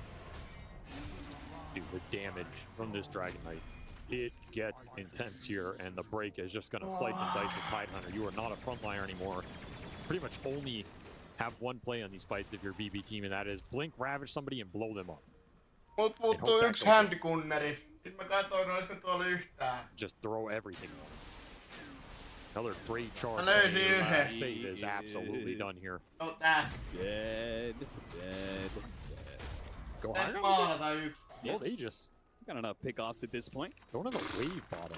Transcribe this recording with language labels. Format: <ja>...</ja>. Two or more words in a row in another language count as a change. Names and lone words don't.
<en>Dude, the damage from this Dragon Knight, it gets intense here, and the break is just going to slice and dice as Tidehunter. You are not a frontliner anymore. Pretty much only have one play on these fights if you're BB team, and that is blink, ravage somebody, and blow them up.</en> <fi>Mut puuttuu yksi handkunneri. Sitten mä katsoin, olisiko tuolla yhtään.</fi> <en>Just throw everything on. Another great charge. Save is absolutely done here.</en> <fi>No tää.</fi> <en>Dead. Go higher. Old Aegis. Got enough pickoffs at this point. Don't have a wave bottom.</en>